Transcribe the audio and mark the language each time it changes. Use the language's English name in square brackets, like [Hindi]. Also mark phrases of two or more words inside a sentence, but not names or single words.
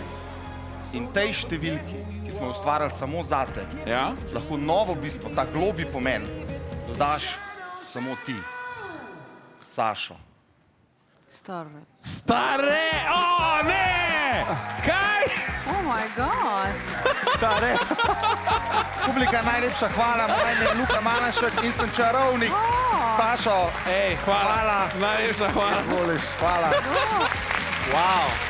[Slovenian] In tej številki, ki smo jo ustvarjali samo zate, lahko novo bistvo, ta globlji pomen, dodaš samo ti, Sašo. Stare. Stare? O, ne! Kaj? [English] Oh my God. [Slovenian] Stare. Publika, najlepša hvala, moje ime je Luka Manašek in sem čarovnik. Sašo, Hvala. Najlepša hvala. Hvala. Wow.